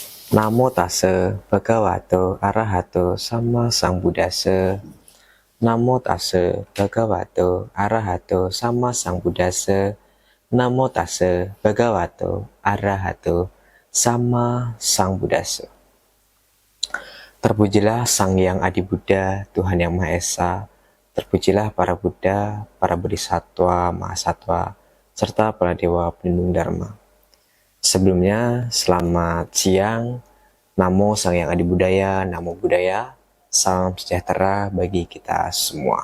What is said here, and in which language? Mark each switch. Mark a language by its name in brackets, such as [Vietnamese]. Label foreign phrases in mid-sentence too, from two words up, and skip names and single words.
[Pali] Namo tassa bhagavato arahato sama sambuddhassa. Namo tassa bhagavato arahato sama sambuddhassa. Namo tassa bhagavato arahato sama sambuddhassa. [Indonesian] Terpujilah Sang Hyang Adi Buddha, Tuhan Yang Maha Esa. Terpujilah para Buddha, para Bodhisattva, Mahasatwa, serta para Dewa Pelindung Dharma. Sebelumnya, selamat siang. [Pali] Namo Sang Hyang Adi Budaya, Namo Buddhaya, [Indonesian] salam sejahtera bagi kita semua.